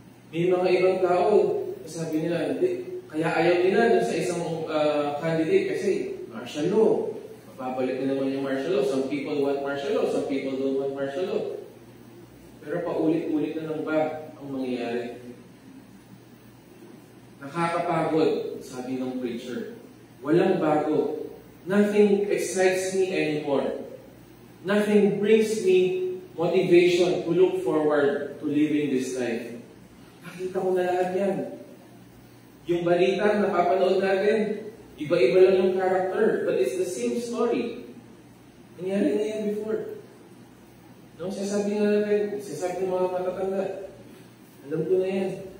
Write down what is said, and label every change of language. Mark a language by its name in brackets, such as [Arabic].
[Filipino] May mga ibang tao, sabi nila, kaya ayaw nila dun sa isang candidate kasi martial law. Mapabalik na naman yung martial law. [English] Some people want martial law, some people don't want martial law. [Filipino] Pero paulit-ulit na lang ba ang mangyayari? Nakakapagod, sabi ng preacher. Walang bago. [English] Nothing excites me anymore. Nothing brings me motivation to look forward to living this life. [Filipino] Nakita ko na lahat yan. Yung balita, napapanood natin, iba-iba lang yung character, [English] but it's the same story. [Filipino] Nangyari na yan before. No, sasabi nga natin, sasabi ng mga matatanda, alam ko na yan.